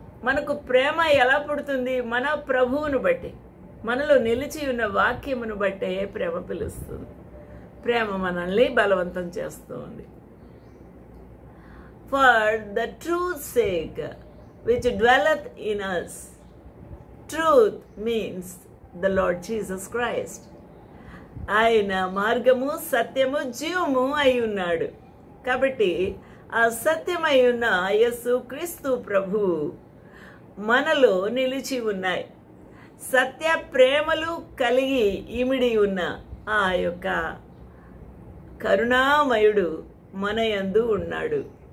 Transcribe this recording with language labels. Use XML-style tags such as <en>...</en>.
<te>మనకు ప్రేమ ఎలా పుడుతుంది? మన ప్రభువును బట్టి, మనలో నిలిచి ఉన్న వాక్యమును బట్టే ప్రేమ పిలుస్తుంది. ప్రేమ మనల్ని బలవంతం చేస్తుంది.</te> <en>For the truth sake which dwelleth in us. Truth means the Lord Jesus Christ.</en> <te>ఆయన మార్గము, సత్యము, జీవము అయి ఉన్నాడు. కాబట్టి ఆ సత్యమై ఉన్న యేసుక్రీస్తు ప్రభు మనలో నిలిచి ఉన్నాయి. సత్య ప్రేమలు కలిగి ఇమిడి ఉన్న ఆ యొక్క కరుణామయుడు మన యందు ఉన్నాడు.</te>